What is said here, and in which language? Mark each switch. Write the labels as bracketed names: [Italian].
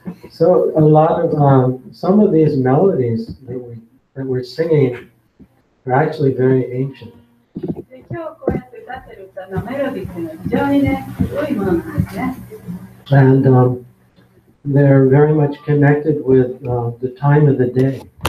[English] So a lot of some of these melodies that we're singing are actually very ancient. [Japanese] 今日こうやって歌ってる歌のメロディーっていうのは非常にね、古いものなんですね。 [English] And they're very much connected with the time of the day.